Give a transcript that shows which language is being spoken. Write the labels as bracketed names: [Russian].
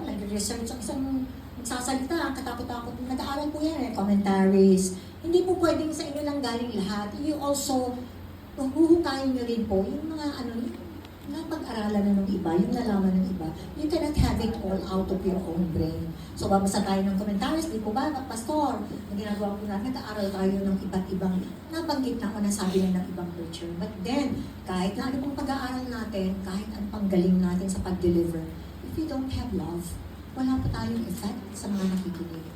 [Filipino] Nag-research ang isang magsasalita, katakot-takot. Nag-aaral po yan, commentaries. Hindi po pwedeng sa inyo lang galing lahat. [English] You also, [Filipino] huhukayin nyo rin po yung mga napag-aralan na ng iba, yung nalaman ng iba. [English] You cannot have it all out of your own brain. [Filipino] So, babasa tayo ng commentaries, di po ba, Pastor? Ang ginagawa po natin, nag-aaral tayo ng iba't ibang nabanggit na o nasabi na ng ibang preacher. But then, kahit na ano pong pag-aaral natin, kahit ano pang galing natin sa pag-deliver, [English] if you don't have love, [Filipino] wala pa tayong effect sa mga nakikinig.